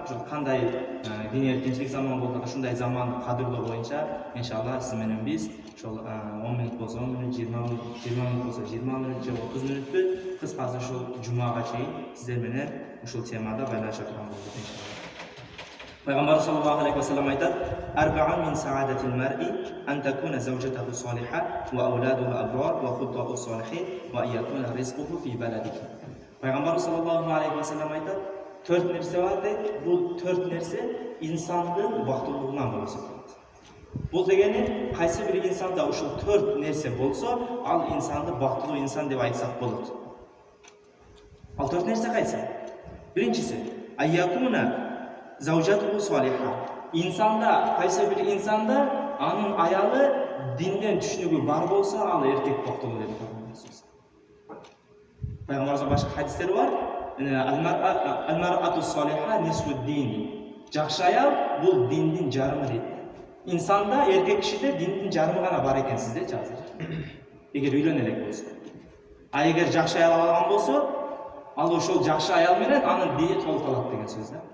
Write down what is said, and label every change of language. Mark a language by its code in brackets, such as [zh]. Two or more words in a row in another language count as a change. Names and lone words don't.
[ky] Ушул кандай диний эркинчилик заман болду, ушундай заманды кадырлоо боюнча иншалла сиз менен биз ошол 10 мүнөт болсо 10 мүнөт, 20 мүнөт болсо 20 мүнөт же 30 мүнөттү кыскасы ушул жумага чейин сиздер менен ушул темада байланыша турган болдук иншалла. [ar] Пайгамбар صلى الله عليه وسلم айтат: "أربع من سعادة المرء أن تكون زوجته صالحة و أولاده أبرار و خلطاؤه صالحين و يكون رزقه في بلده." [ky] Пайгамбар [ar] صلى الله عليه وسلم [ky] айтат: "Төрт нерсе бар дейт. Бул төрт нерсе инсандын бактылуулугунан болот." Бул дегени кайсы бир инсанда ушул төрт нерсе болсо, ал инсанды бактылуу инсан деп айтсак болот. Ал төрт нерсе кайсы? [ar] Биринчиси أن تكون زوجته صالحة. [ky] Инсанда, кайсы бир инсанда анын аялы динден түшүнүгү бар болсо, ал эркек бактылуу деп айтат. Пайгамбарыбыздын башка хадистери бар. [ar] المرأة الصالحة نصف الدين. [ky] Жакшы аял бул диндин жарымы дейт. Инсанда, эркек кишиде диндин жарымы гана бар экен сиздечи азыр. Эгер үйлөнө элек болсо. А эгер жакшы аял алган болсо, ал ошол жакшы аял менен анын дини толукталат деген сөз да.